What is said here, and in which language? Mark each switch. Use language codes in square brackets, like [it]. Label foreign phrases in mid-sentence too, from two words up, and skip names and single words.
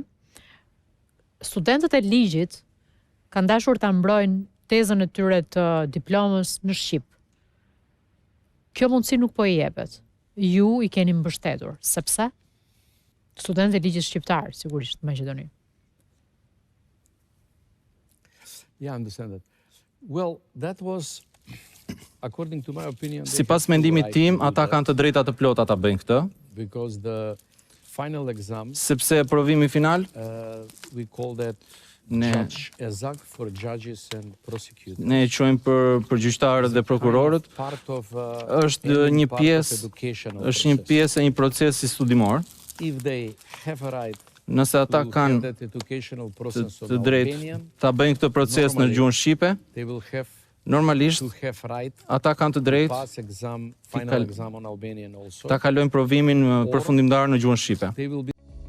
[sq] Studentët e ligjit kanë dashur ta mbrojnë tezën e tyre të diplomës në shqip. Kjo mundësi nuk po i jepet. Ju i keni mbështetur, sepse studentët e ligjit shqiptar, sigurisht, në Maqedoni. [en] Yeah, I understand that. Well, that was according to my opinion. [sq] Sipas mendimit tim, ata kanë të drejta të plota ta bëjnë këtë. [en] Because the final exam, [sq] sepse provimi final, [en] we call that judge ezak for judges and prosecutors. [sq] Ne e quajmë për gjyqtarët dhe prokurorët. Është një pjesë e një procesi studimor. [en] If they have a right, [sq] nëse ata kanë të drejtë ta bëjnë këtë proces në gjuhën shqipe, normalisht ata kanë të drejtë ta kalojnë provimin përfundimtar në gjuhën shqipe.